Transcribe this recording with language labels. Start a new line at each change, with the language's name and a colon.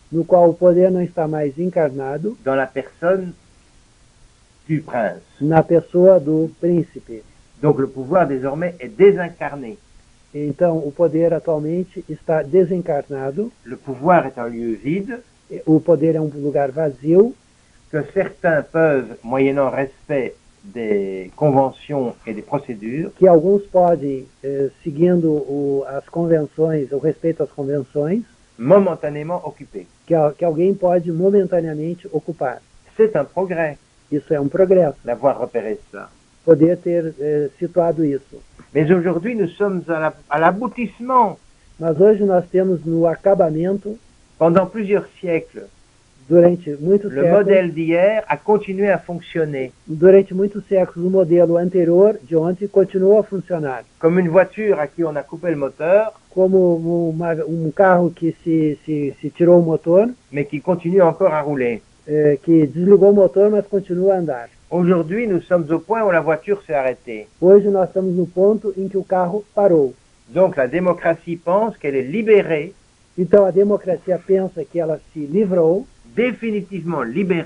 Portuguese: no qual o poder não está mais encarnado
French: dans la personne du prince.
Portuguese: na pessoa do príncipe.
French: Donc le pouvoir désormais est désincarné.
Portuguese: Então, o poder atualmente está desencarnado,
French: Le pouvoir est un lieu vide
Portuguese: o poder é um lugar vazio,
French: que certains peuvent, moyennant respect des conventions et des procédures,
Portuguese: que alguns podem, seguindo as convenções, o respeito às convenções,
French: momentanément occuper.
Portuguese: que alguém pode momentaneamente ocupar.
French: C'est un progrès
Portuguese: Isso é um progresso,
French: d'avoir repéré ça.
Portuguese: poder ter situado isso.
French: Mais aujourd'hui, nous sommes à l'aboutissement.
Portuguese: Mas hoje nós temos no acabamento,
French: Pendant plusieurs siècles,
Portuguese: durante muitos
French: le
Portuguese: séculos,
French: modèle d'hier a continué à fonctionner
Portuguese: durante muitos séculos, o modelo anterior de ontem continuou a funcionar.
French: comme une voiture à qui on a coupé le moteur,
Portuguese: Como carro que se tirou o motor,
French: mais qui continue encore à rouler.
Portuguese: que desligou o motor, mas continua a andar.
French: Aujourd'hui, nous sommes au point où la voiture s'est arrêtée.
Portuguese: Hoje nós estamos no ponto em que o carro parou.
French: Donc la démocratie pense qu'elle est libérée,
Portuguese: Então a democracia pensa que ela se livrou definitivamente